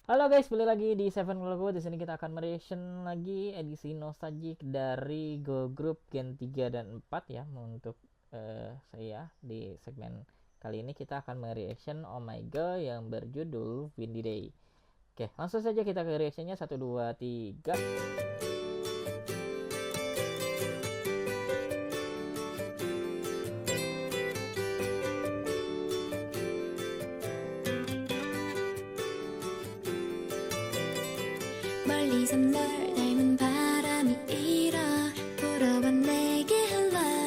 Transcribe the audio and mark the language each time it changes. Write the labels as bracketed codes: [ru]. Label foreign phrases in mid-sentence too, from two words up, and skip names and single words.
[id] guys, balik lagi di Seven Logo. Di sini kita akan mereaction lagi edisi nostalgic dari [en] girl group [id] Gen 3 dan 4 ya. Untuk saya di segmen kali ini kita akan mereaction Oh My Girl yang berjudul Windy Day. Oke, langsung saja kita ke reactionnya. 1 2 3. [ko] 멀리서 널 닮은 바람이 일어 불어와 내게 hello